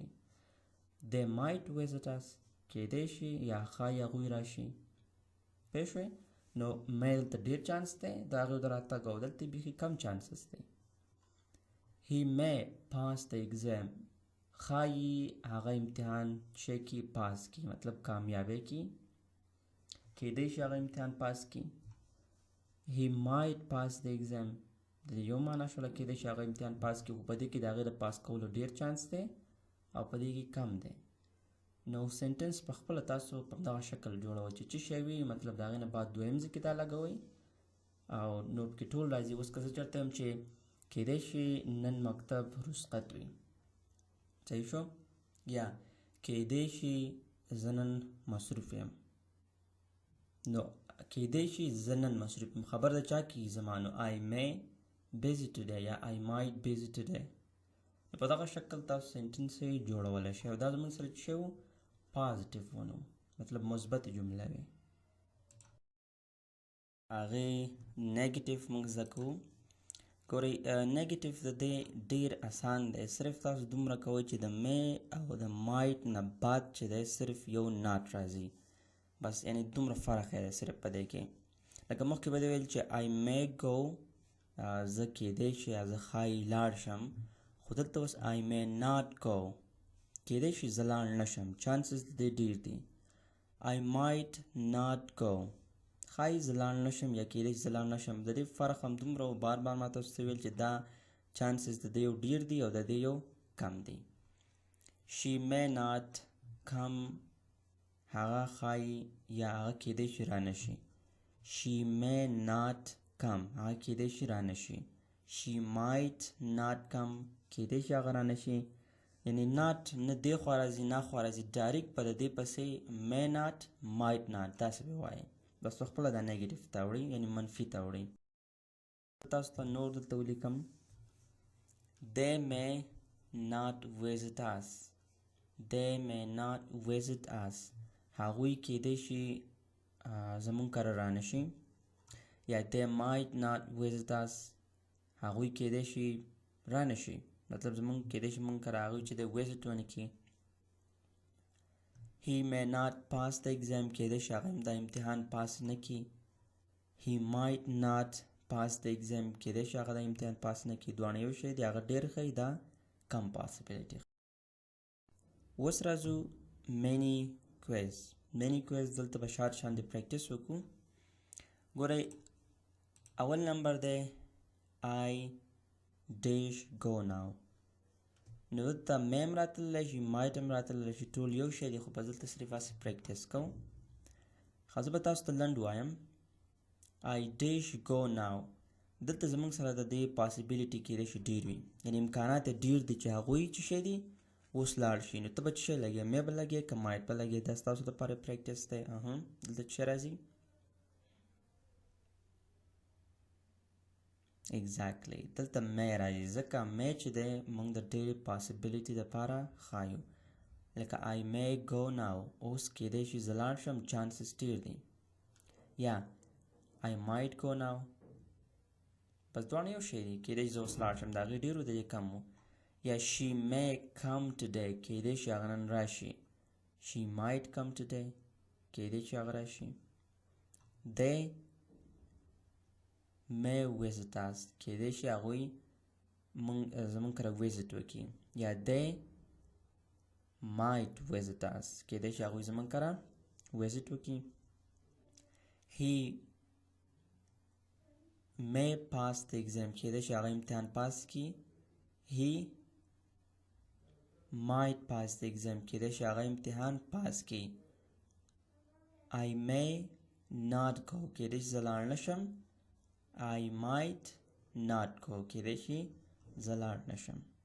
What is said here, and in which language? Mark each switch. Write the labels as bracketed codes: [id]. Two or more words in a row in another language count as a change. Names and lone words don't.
[en] they might visit us [ps] کیدی شي یا ښایي هغوی راشي. پوه شوئ نو may دلته ډېر چانس دی د هغې د راتګ او دلته بیخي کم چانسز دی. [en] he may pass the exam [ps] ښایي هغه امتحان څه کړي پاس کړي مطلب کامیابی کړي کیدی شي هغه امتحان پاس کړي [en] he might pass the exam [ps] د یو معنا شوله کېدای شي هغه امتحان پاس کړي خو په دې کې د هغې د پاس کولو ډېر چانس دی او په دې کې کم دی نو سنټنس په خپله تاسو په دغه شکل جوړوئ چې څه شی وي مطلب د هغې نه بعد دویم ځای کې دا لګوئ او نوټ کې ټول راځي اوس که زه چېرته یم چې کېدای شي نن مکتب رخصت وي صحیح شو یا کېدای شي زه نن مصروف یم نو کېدای شي زه نن مصروف یم خبر د چا کېږي زما نو [en] I may busy today [ps] یا [en] I might busy today [ps] نو په دغه شکل تاسو سنټنس یې جوړولی شئ او دا زموږ سره څه شی و پازیټیو ونه مطلب مثبت جمله وي هغې نیګیټیو موږ زده کوو ګورئ نیګیټیو د دې ډېر اسان دی صرف تاسو دومره کوئ چې د می او د مایټ نه بعد چې دی صرف یو ناټ راځي بس یعنی دومره فرق دی صرف په دې کې لکه مخکې به دې ویل چې [en] I may go [ps] زه کېدای شي یا زه ښایي لاړ شم خو دلته اوس [en] I may not go [ps] کېدای شي زه لاړ نه شم چانسز د دې ډېر دي [en] I might not go [ps] ښایي زه لاړ نه شم یا کېدای شي زه لاړ نه شم د دې فرق همدومره و بار بار ما تاسو ته ویل چې دا چانسز د دې یو ډېر دي او د دې یو کم دي [en] she may not come [ps] هغه ښایي یا هغه کېدای شي رانه شي [en] she may not come [ps] هغه کېدای شي رانه شي [en] she might not come [ps] کېدای شي هغه رانه شي یعنی not نه دې خوا راځي نه خوا راځي ډایرکټ په د دې پسې [en] may not might not [ps] داسې به وایي بس په خپله دا نیګیټیو ته وړئ یعنی منفي ته وړئ تاسو ته نور دلته ولیکم [en] they may not visit us they may not visit us [ps] هغوی کېدای شي زموږ کره رانه شي یا [en] they might not visit us [ps] هغوی کېدای شي رانه شي مطلب زموږ کېدای شي موږ کره هغوی چې دی ویزټ ونه کړي [en] he may not pass the exam [ps] کېدای شي هغه دا امتحان پاس نه کړي [en] he might not pass the exam [ps] کېدای شي هغه دا امتحان پاس نه کړي دواړه یو شی دی هغه ډېر ښه دا کم پاسبلیټي اوس راځو [en] many quiz [ps] دلته به شارټ شاندې پریکټس وکړو ګورئ اول نمبر دی [en] I dash go now [ps] نو دلته may هم راتللی شي might هم راتللی شي ټول یو شی دی خو په دلته صرف هسې پریکټس کوو ښه زه به تاسو ته لنډ وایم [en] I dash go now [ps] دلته زموږ سره د دې پاسبلیټي کېدای شي ډېر وي یعنې امکانات یې ډېر دي چې هغوی څه شی دي اوس لاړ شي نو ته به څه شی لګې مې به لګې که مایټ به لګې دا ستاسو لپاره پریکټس دی دلته څه شی راځي exactly دلته مې راځي ځکه مې چې دی موږ د ډېرې پاسبلیټي دپاره ښایو لکه [en] I may go now [ps] اوس کېدای شي زه لاړ شم چانسز ډېر دي یا [en] I might go now [ps] بس دواړه یو شی دي کېدای شي زه اوس لاړ شم د هغې ډېر و د دې کم و یا [en] she may come today [ps] کېدای شي هغه نن راشي [en] she might come today [ps] کېدای شي هغه راشي they [en] may visit us [ps] کېدای شي هغوی زموږ کره ویزټ وکړي یا [en] they might visit us [ps] کېدای شي هغوی زموږ کره ویزټ وکړي he [en] may pass the exam [ps] کېدای شي هغه امتحان پاس کړي [en] he might pass the exam [ps] کېدای شي هغه امتحان پاس کړي [en] I may not go [ps] کېدای شي زه لاړ نه شم [en] I might not go [ps] کېدای شي زه لاړ نه شم